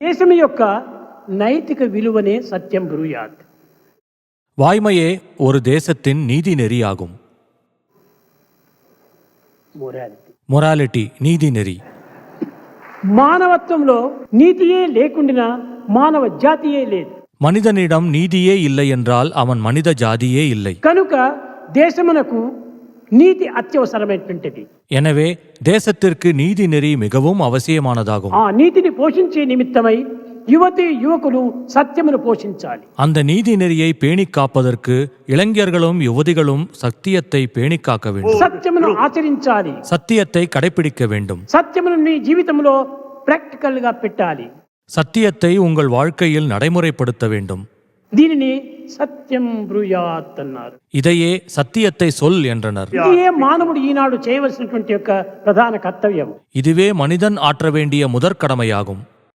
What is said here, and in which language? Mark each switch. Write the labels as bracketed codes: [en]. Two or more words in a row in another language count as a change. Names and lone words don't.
[te] దేశం యొక్క నైతిక విలువనే [sa] సత్యం బ్రూయాత్. [ta] வாய்மையே ஒரு தேசத்தின் நீதி நெறியாகும். மொராலிட்டி நீதி நெறி. [te] మానవత్వంలో నీతియే లేకుండా మానవ జాతియే లేదు. [ta] மனிதனிடம் நீதியே இல்லை என்றால் அவன் மனித ஜாதியே இல்லை. [te] కనుక దేశమునకు నీతి అత్యవసరమైనటువంటిది. [ta] எனவே தேசத்திற்கு நீதி நெறி மிகவும் அவசியமானதாகும். [te] ఆ నీతిని పోషించే నిమిత్తమై యువతి యువకులు సత్యమును పోషించాలి. [ta] அந்த நீதி நெறியை பேணிக் காப்பதற்கு இளைஞர்களும் யுவதிகளும் சத்தியத்தை பேணிக் காக்க வேண்டும். [te] సత్యమును ఆచరించాలి. [ta] சத்தியத்தை கடைபிடிக்க வேண்டும். [te] సత్యమును మీ జీవితంలో ప్రాక్టికల్ గా పెట్టాలి. [ta] சத்தியத்தை உங்கள் வாழ்க்கையில் நடைமுறைப்படுத்த வேண்டும். [te] దీనిని [sa] సత్యం బ్రూయాత్ [te] అన్నారు. [ta] இதையே சத்தியத்தை சொல் என்றனர். [te] ఇదే మానవుడు ఈనాడు చేయవలసినటువంటి యొక్క ప్రధాన కర్తవ్యం. [ta] இதுவே மனிதன் ஆற்ற வேண்டிய முதற்கடமையாகும்.